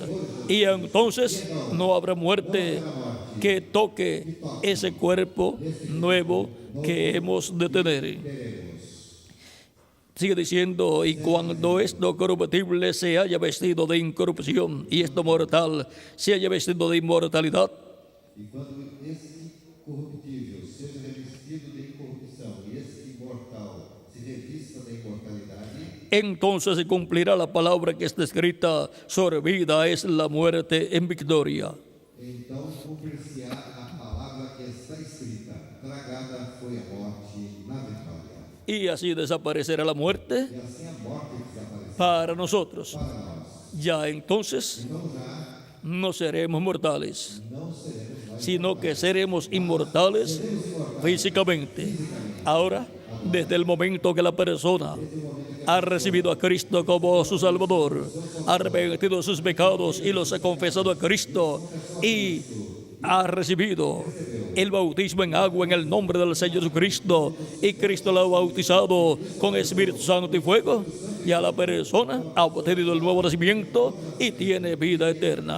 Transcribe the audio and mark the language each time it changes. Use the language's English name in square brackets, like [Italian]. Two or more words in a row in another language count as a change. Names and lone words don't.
[Spanish] Y entonces no habrá muerte que toque ese cuerpo nuevo que hemos de tener. Sigue diciendo, y cuando esto corruptible se haya vestido de incorrupción y esto mortal se haya vestido de inmortalidad, [Portuguese] E quando esse corruptível seja revestido de incorrupção e esse imortal se revista da imortalidade, [Spanish] entonces se cumplirá la palabra que está escrita: sorbida es la muerte en victoria. [Portuguese] então cumprir-se-á a palavra que está escrita: tragada foi a morte na vitória. [Spanish] Y así desaparecerá la muerte [Portuguese] E assim a morte desaparecerá [Spanish] para nosotros. [Portuguese] para nós. [Spanish] Ya entonces no seremos mortales, sino que seremos inmortales físicamente. Ahora, desde el momento que la persona ha recibido a Cristo como su Salvador, ha arrepentido de sus pecados y los ha confesado a Cristo y ha recibido el bautismo en agua en el nombre del Señor Jesucristo, y Cristo lo ha bautizado con Espíritu Santo y fuego, ya la persona ha obtenido el nuevo nacimiento y tiene vida eterna.